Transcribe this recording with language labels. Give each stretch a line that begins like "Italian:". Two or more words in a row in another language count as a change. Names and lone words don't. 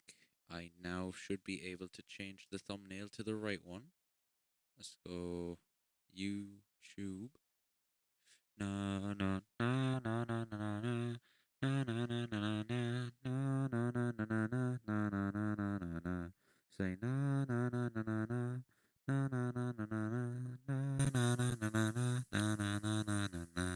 English: I now should be able to change the thumbnail to the right one. Let's go YouTube. Na na na na na na na. Na na na na na na na na na na na na na na na na. Say na na na na na na. Na na na na na na na na na na na na na na na na.